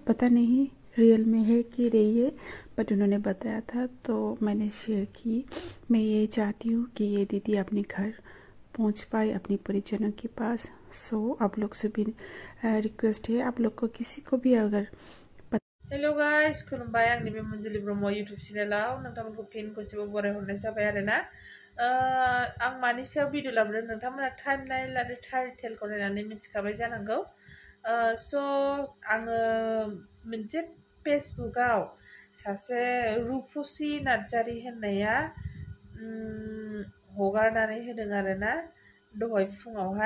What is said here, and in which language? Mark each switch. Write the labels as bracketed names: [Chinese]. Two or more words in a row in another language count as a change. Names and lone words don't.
[Hindi] पता नहीं रियल में है कि रही है, बट उन्होंने बताया था, तो मैंने शेयर की। मैं ये चाहती हूँ कि ये दीदी अपने घर पहुँच पाए, अपने परिजनों के पास। सो आप लोग से भी रिक्वेस्ट है, आप लोग को किसी को भी अगर [English] hello guys, खुलुमबाय। [Bodo] आंनि बे मंजुलि ब्रह्म यूट्यूब चेनेलाव नोंथांमोनखौ फिन खनसेबाव बराय हरनाय जाबाय आरोना। आं मानि सायाव भिडिअ लाबोदों नोंथांमोना टाइमलाइन आरो टाइटेलखौ नायनानै मिथिखाबाय जानांगौ। स' आङो मोनसे फेसबुकआव सासे रुपसि नार्जारि होननाया हगारनानै होदों आरोना दहाय फुङावहाय।